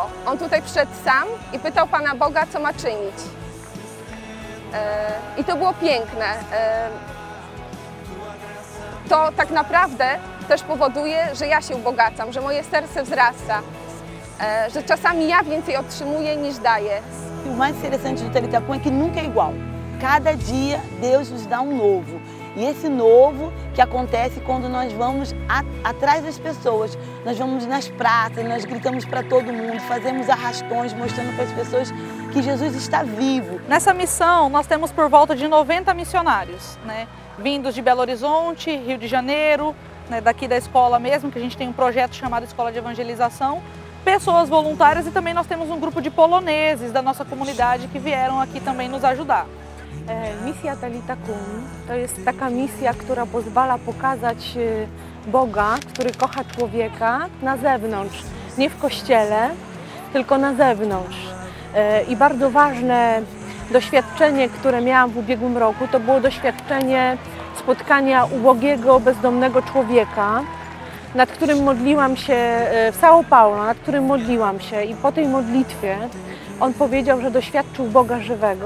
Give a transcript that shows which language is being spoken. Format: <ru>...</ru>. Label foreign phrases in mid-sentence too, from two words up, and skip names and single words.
<pl>On tutaj przyszedł sam i pytał Pana Boga, co ma czynić. I to było piękne. To tak naprawdę też powoduje, że ja się ubogacam, że moje serce wzrasta, że czasami ja więcej otrzymuję niż daję.</pl> <pt>O mais interessante do Thalita Kum é que nunca é igual. Cada dia Deus nos dá novo. E esse novo que acontece quando nós vamos atrás das pessoas. Nós vamos nas praças, nós gritamos para todo mundo, fazemos arrastões, mostrando para as pessoas que Jesus está vivo. Nessa missão, nós temos por volta de 90 missionários, né? Vindos de Belo Horizonte, Rio de Janeiro, né, daqui da escola mesmo, que a gente tem um projeto chamado Escola de Evangelização, pessoas voluntárias e também nós temos um grupo de poloneses da nossa comunidade que vieram aqui também nos ajudar.</pt> <pl>Misja Thalita Kum to jest taka misja, która pozwala pokazać Boga, który kocha człowieka na zewnątrz, nie w kościele, tylko na zewnątrz. I bardzo ważne doświadczenie, które miałam w ubiegłym roku, to było doświadczenie spotkania ubogiego, bezdomnego człowieka, nad którym modliłam się w São Paulo, nad którym modliłam się i po tej modlitwie on powiedział, że doświadczył Boga żywego.</pl>